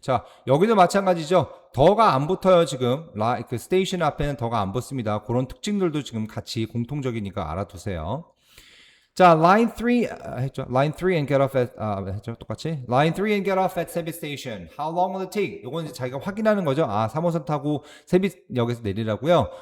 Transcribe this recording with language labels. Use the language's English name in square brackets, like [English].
[Korean] 자, 여기도 마찬가지죠. 더가 안 붙어요 지금. 그 스테이션 앞에는 더가 안 붙습니다. 그런 특징들도 지금 같이 공통적이니까 알아두세요. 자, line 3 했죠. [English] line 3 and get off at [Korean] 했죠. 똑같이. [English] line 3 and get off at Sebit Station. How long will it take? [Korean] 이건 이제 자기가 확인하는 거죠. 3호선 타고 세빗역에서 내리라고요.